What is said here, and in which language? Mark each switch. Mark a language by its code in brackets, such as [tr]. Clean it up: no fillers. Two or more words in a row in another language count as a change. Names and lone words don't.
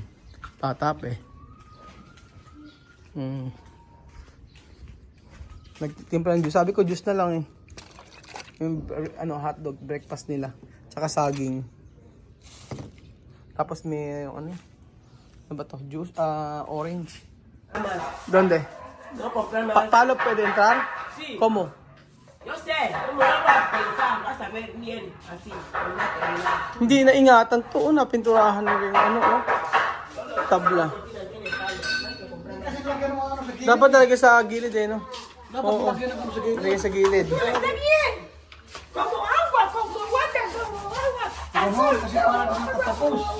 [tl] Patap eh. Nagtimpla ng juice. Sabi ko juice na lang eh. Yung hotdog breakfast nila. Tsaka saging. Tapos may ano ba to? Juice, orange. [es] Donde? No comprar más. [tl] Paano pwede entrar? [es] Sí. ¿Cómo? Yo sé, ¿cómo lo vas a pensar? Vas a ver bien, así, con una terminal. [tl] Hindi na ingatan to. Pinturahan na rin tabla. Dapat talaga sa gilid eh, no? Oo. Lagay sa gilid. [es] Está bien. Como agua, como water, como agua. [tl] Ramon, kasi parang nakatapos.